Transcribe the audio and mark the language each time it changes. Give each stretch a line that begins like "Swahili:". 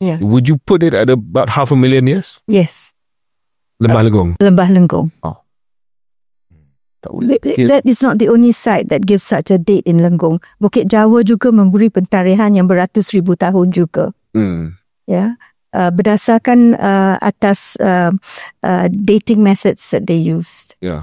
English: Would you put it at about 500,000 years? Yes.
Malay: Lembah Lenggong. Lembah Lenggong. Oh.
English: That is not the only site that gives such a date in Lenggong.
Malay: Bukit Jawa juga memberi pentarihan yang beratus ribu tahun juga. Berdasarkan atas
English: dating methods that they used.